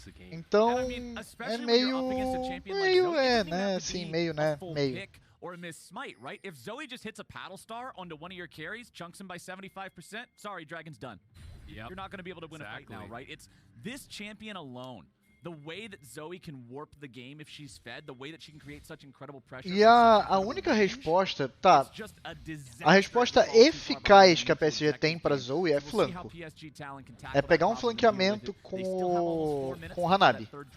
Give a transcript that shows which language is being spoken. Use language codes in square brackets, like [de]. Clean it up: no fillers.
[pt] Então, é meio, né, assim, meio. [en] Or a miss smite, right? If Zoe just hits a paddle star onto one of your carries, chunks him by 75%, sorry, Dragon's done. Yep. You're not going to be able to win a fight now, right? It's this champion alone. The way that Zoe can warp the game if she's fed, the way that she can create such incredible pressure. [pt] E a única resposta, tá, a resposta eficaz que a PSG tem para Zoe é flanco. É pegar um flanqueamento com o Hanabi.